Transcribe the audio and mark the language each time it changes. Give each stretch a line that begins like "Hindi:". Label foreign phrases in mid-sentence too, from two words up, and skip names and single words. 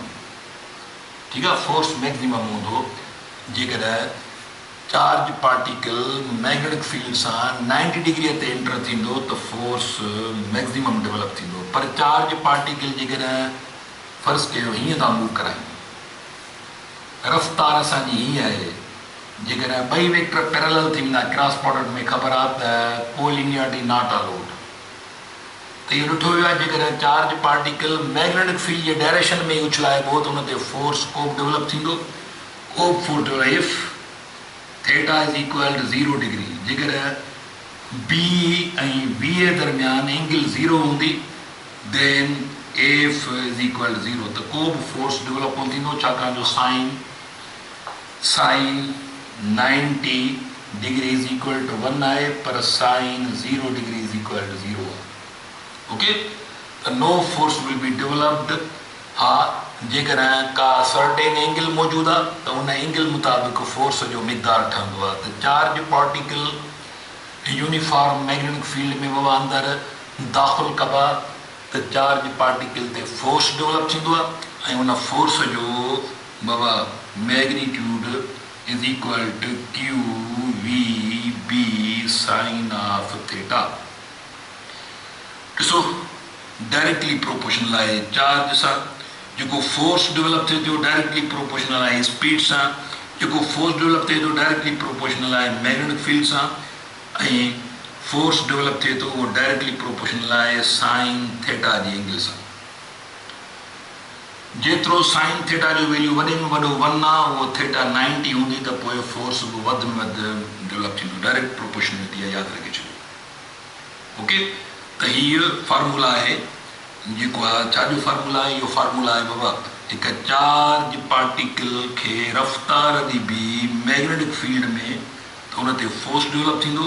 Hindi: ठीक है
English: force maximum
Sindhi: हूंदो जेकॾहिं
English: charge particle magnetic field
Sindhi: सां 90 डिग्री ते एंटर थींदो त
English: force maximum develop
Sindhi: थींदो पर
English: charge particle
Sindhi: जेकॾहिं फ़र्ज़ु कयो हीअं था मूव करायूं रफ़्तार असांजी हीअं आहे जेकर बई
English: vector parallel
Sindhi: थी वेंदा
English: cross product
Sindhi: में ख़बर आहे त
English: collinearity not allowed.
Sindhi: तो ये ॾिठो वियो आहे जेकर
English: charge particle magnetic field
Sindhi: जे डायरेक्शन में उछलाइबो तो उन ते फोर्स कोप डेवलप थींदो। कोप
English: force if theta is equal to 0 degree,
Sindhi: जेकर बी ऐं बी ए दरमियान एंगल 0 हूंदी
English: then F is equal to 0,
Sindhi: तो को बि
English: force develop
Sindhi: कोन थींदो छाकाणि जो
English: sine 90 degree is equal to 1
Sindhi: आहे पर
English: sine 0 degree is equal to 0
Sindhi: आहे।
English: OK, so no force will be developed.
Sindhi: हाँ, जेकर का
English: certain angle
Sindhi: मौजूद आहे तो उन एंगल मुताबिक फोर्स जो मिक़दार ठहंदो आहे। तो
English: charge particle uniform magnetic field
Sindhi: में बाबा अंदर दाख़िल कबा तो
English: charge particle
Sindhi: ते
English: force develop
Sindhi: थींदो आहे ऐं उन फोर्स जो बाबा
English: magnitude is equal to q v B sine of theta.
Sindhi: ॾिसो
English: directly proportional
Sindhi: आहे चार्ज सां, जेको
English: force develop
Sindhi: थिए थो
English: directly proportional
Sindhi: आहे स्पीड सां, जेको
English: force develop
Sindhi: थिए थो
English: directly proportional
Sindhi: आहे
English: magnetic field
Sindhi: सां, ऐं
English: force develop
Sindhi: थिए थो उहो
English: directly proportional
Sindhi: आहे
English: sine theta
Sindhi: जी एंगल सां। जेतिरो
English: sine theta
Sindhi: जो वैल्यू वॾे में वॾो 1 आहे उहो थीटा 90 हूंदी त पोइ फोर्स बि वधि में वधि डेवलप थींदो।
English: direct proportionality
Sindhi: आहे, यादि रखे छॾियो। ओके, तो हीअ फार्मूला आहे जेको आहे छाजो फार्मूला आहे, इहो फार्मूला आहे बाबा हिकु
English: charge particle
Sindhi: खे रफ़्तार ॾिबी
English: magnetic field
Sindhi: में त उन ते
English: force develop
Sindhi: थींदो।